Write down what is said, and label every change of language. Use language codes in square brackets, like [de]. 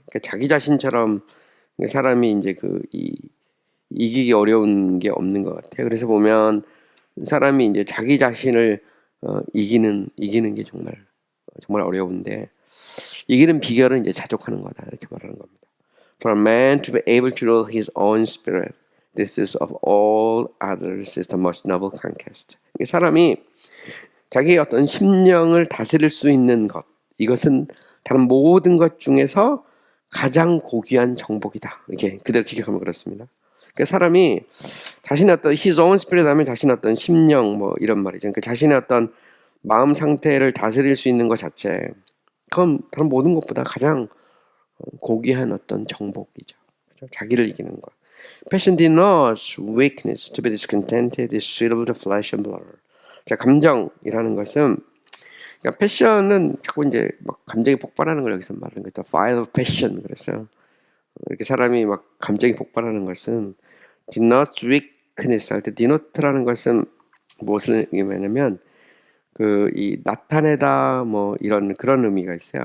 [ko] 그러니까 자기 자신처럼 사람이 이제 이기기 어려운 게 없는 것 같아요. 그래서 보면 사람이 이제 자기 자신을 이기는 게 정말 어려운데 이기는 비결은 이제 자족하는 거다 이렇게 말하는 겁니다. [en] For a man to be able to rule his own spirit, this is of all others is the most noble conquest. [ko] 사람이 자기의 어떤 심령을 다스릴 수 있는 것, 이것은 다른 모든 것 중에서 가장 고귀한 정복이다. 이렇게 그대로 직역하면 그렇습니다. 그러니까 사람이 자신의 어떤 his own spirit 하면 자신의 어떤 심령 뭐 이런 말이죠. 그러니까 자신의 어떤 마음 상태를 다스릴 수 있는 것 자체, 그건 다른 모든 것보다 가장 고귀한 어떤 정복이죠. 그렇죠? 자기를 이기는 것. [en] Passion denotes weakness. To be discontented is suitable to flesh and blood. [ko] 자, 감정이라는 것은 그러니까 패션은 자꾸 이제 막 감정이 폭발하는 걸 여기서 말하는 거죠. [en] Fire of passion. [ko] 그래서 이렇게 사람이 막 감정이 폭발하는 것은 denotes weakness 할 때 denote라는 것은 무엇을 의미하냐면 이 나타내다 뭐 이런 그런 의미가 있어요.